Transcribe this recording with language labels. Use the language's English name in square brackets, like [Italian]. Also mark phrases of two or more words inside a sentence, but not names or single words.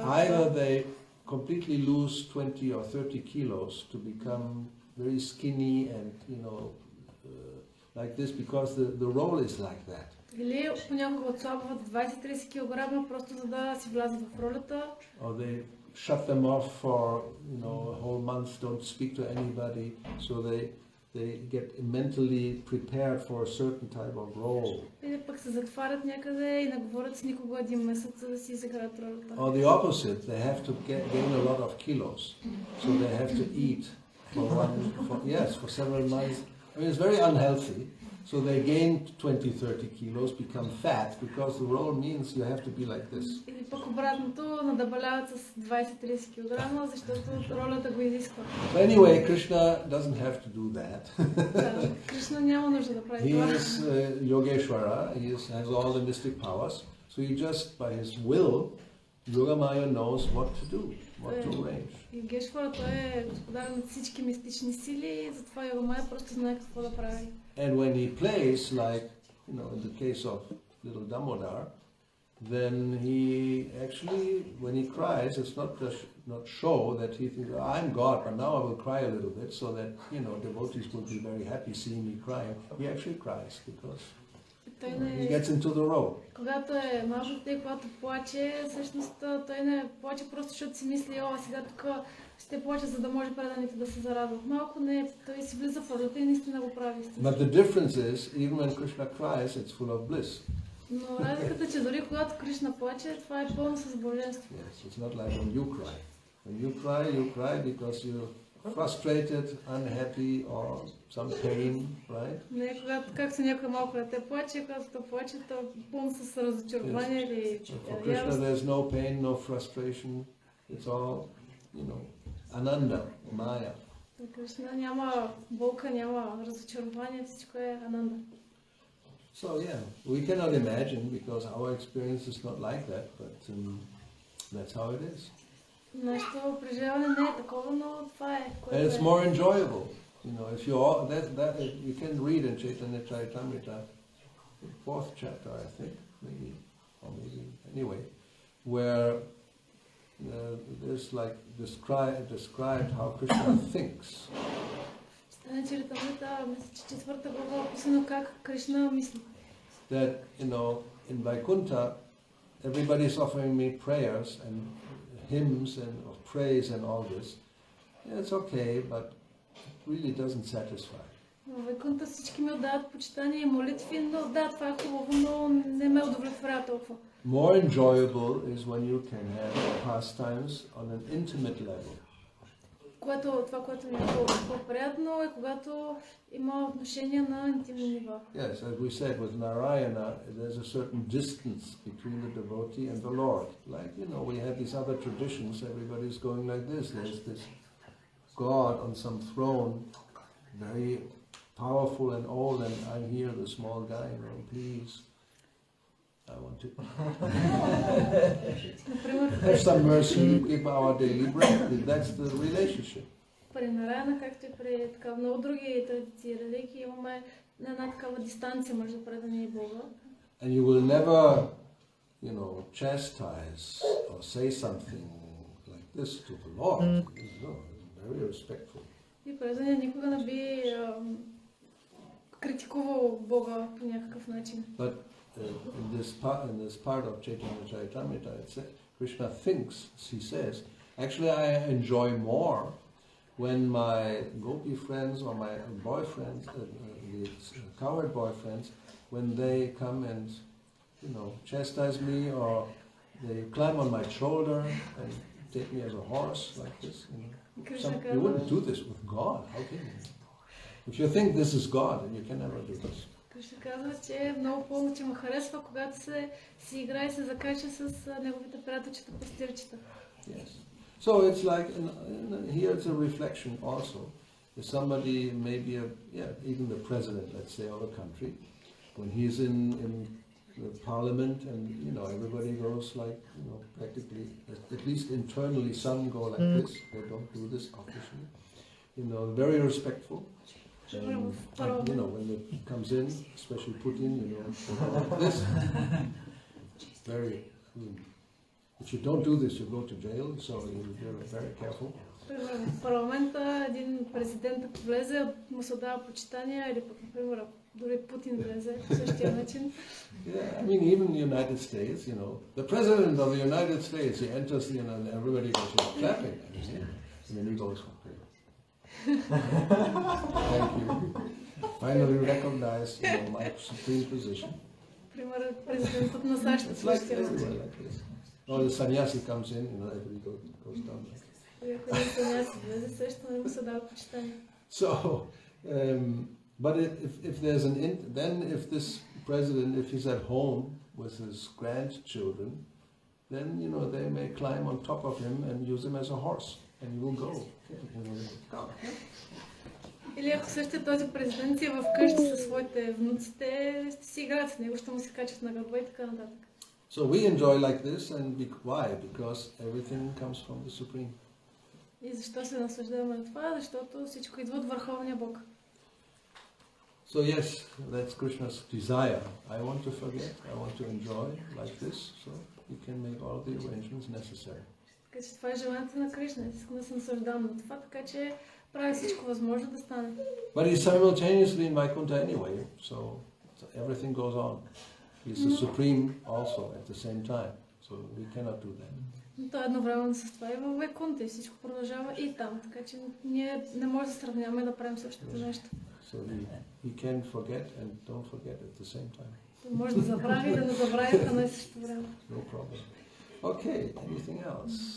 [English] Either [Bulgarian] това. [English] they completely lose 20 or 30 kilos to become very skinny and, like this because the role is like that. [Bulgarian] Или понякога отслабват 20-30 кг, просто за да си влязат в ролята. [English] Or they shut them off for, a whole month, don't speak to anybody, so they get mentally prepared for a certain type of role. [Bulgarian] Или пък се затварят някъде и не говорят с никого един месец, за да си изиграят ролята. [English] Or the opposite, they have to gain a lot of kilos, so they have to eat for several months. It's very unhealthy. So they gain 20-30 kilos, become fat, because the role means you have to be like this. [Bulgarian] Или пък обратното, надебаляват с 20-30 кг, защото ролята го изисква. [English] So anyway, Krishna doesn't have to do that. [Bulgarian] Кришна няма нужда да прави [English] He [Bulgarian] това. [English] is Yogeshwara, has all the mystic powers, so he just, by his will, Yogamaya knows what to do, what to arrange. [Bulgarian] Йогешвара, той е господар на всички мистични сили и затова Йогамая просто знае какво да прави. [English] And when he plays, like, in the case of little Damodar, then he actually, when he cries, it's not show that he thinks, I'm God, but now I will cry a little bit so that, devotees will be very happy seeing me crying. He actually cries because he gets into the role. [Bulgarian] Когато е малко дете, когато плаче, всъщност той не плаче просто защото си мисли, сега тук ще плаче, за да може преданите да се зарадват. Малко не, той си влиза в ролята и наистина го прави. [English] But the difference is, even when Krishna cries, it's full of bliss. [Bulgarian] Но разликата е, че дори когато Кришна плаче, това е пълно с блаженство. [English] Yes, it's not like when you cry. When you cry because you're frustrated, unhappy, or some pain, right? [Bulgarian] Не, когато, както някой малко дете плаче, когато плаче, то пълно с разочарование или [English] For Krishna there's no pain, no frustration. It's all, ananda, maya. [Bulgarian] Кришна няма болка, няма разочарование, всичко е ананда. [English] So yeah, we cannot imagine because our experience is not like that, but that's how it is. [Bulgarian] Нашето преживяване не е такова, но това е. [English] And it's more enjoyable. If you all, that you can read in Chaitanya Charitamrita, the 4th chapter, I think, maybe anyway, where there's like described how Krishna thinks. [Bulgarian] Читане Чаритамрита, мисля, че 4-та глава е описано как Кришна мисли. [English] That, in Vaikuntha, everybody's offering me prayers and hymns and of praise and all this. Yeah, it's okay, but it really doesn't satisfy. [Bulgarian] В Вайкунта всички ми отдават почитания и молитви, но да, това е хубаво, но не ме удовлетворява толкова. [English] More enjoyable is when you can have pastimes on an intimate level. [Bulgarian] Това, което ми е по-приятно е когато има отношения на интимни нива. [English] Yes, as we said, with Narayana, there's a certain distance between the devotee and the Lord. Like, we have these other traditions, everybody's going like this. There's this God on some throne, very powerful and old, and I'm here, the small guy, please, I want to have some mercy, give our daily bread. That's the relationship. [Bulgarian] При Нараяна, както и при много други традиции, религии, имаме една такава дистанция между предания и Бога. [English] And you will never, chastise or say something like this to the Lord. Very respectful. [Bulgarian] И предания никога не би критикувал Бога по някакъв начин. [English] But in this part of Chaitanya Charitamrita, Krishna thinks, he says, actually I enjoy more when my gopi friends or my boyfriends, the cowherd boyfriends, when they come and, chastise me or they climb on my shoulder and take me as a horse like this. You wouldn't do this with God. How can you? If you think this is God, then you can never do this. [Bulgarian] Кришна казва, че много повече, че ме харесва, когато си играе и се закача с неговите приятелчета пастирчета. [English] Yes. So it's like, here it's a reflection also. If somebody, maybe even the president, let's say, of a country, when he's in the parliament, and everybody goes like practically, at least internally, some go like this. They don't do this officially. Very respectful. And, when it comes in, especially Putin, like this. Very. If you don't do this, you go to jail. So you're very careful. [Bulgarian] В парламента един президент, ако влезе, му се дава почитание, или пък, например, дори Путин влезе по същия начин. [English] Yeah, I mean, even in the United States, the president of the United States, he enters, and everybody goes clapping, and then he goes, thank you. Finally recognize, my supreme position. [Bulgarian] Пример, президентът на САЩ. [English] It's like everywhere like this. Or the sannyasi comes in, everybody goes down like this. So, but if there's if this president, if he's at home with his grandchildren, then they may climb on top of him and use him as a horse, and he will go. [Bulgarian] Или ако същия този президент е вкъщи със своите внуците, ще си играят с него, ще му се качат на гърба и така нататък. [English] So we enjoy like this, and why? Because everything comes from the Supreme. [Bulgarian] И защо се наслаждаваме на това? Защото всичко идва от Върховния Бог. [English] So yes, that's Krishna's desire. I want to forget, I want to enjoy like this, so he can make all the arrangements necessary. [Bulgarian] Така че това е желанието на Кришна. Искам да се наслаждавам на това, така че прави всичко възможно да стане. [English] But he's simultaneously in Vaikuntha anyway, so everything goes on. He's the Supreme also at the same time, so we cannot do that. [Bulgarian] То едновременно с това и във Вайкунта и всичко продължава и там, така че ние не можем да сравняваме и да правим същото нещо. [English] So he can forget and don't forget at the same time. [Bulgarian] Той може да забрави и да не забрави в едно и същото време. [English] No problem. Okay, anything else?